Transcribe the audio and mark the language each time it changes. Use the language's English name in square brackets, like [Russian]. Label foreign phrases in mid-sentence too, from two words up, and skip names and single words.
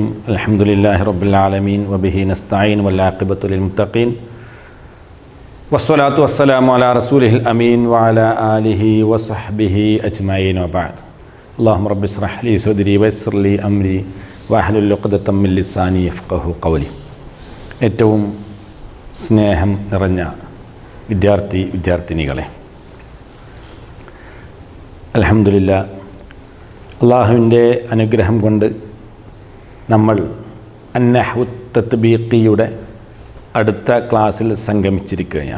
[Arabic] الحمد لله رب العالمين وبه نستعين والعاقبة للمتقين والصلاة والسلام على رسوله الأمين وعلى آله وصحبه أجمعين وبعد. اللهم رب اشرح لي صدري ويسر لي أمري واحلل عقدة من لساني يفقهوا قولي. [Malayalam] ഏറ്റവും സ്നേഹം നിറഞ്ഞ വിദ്യാർത്ഥിനികളെ, അൽഹംദുലില്ലാ, അള്ളാഹുവിൻ്റെ അനുഗ്രഹം കൊണ്ട് നമ്മൾ അന്നഹ്വു തത്ബീഖിയുടെ അടുത്ത ക്ലാസ്സിൽ സംഗമിച്ചിരിക്കുകയാണ്.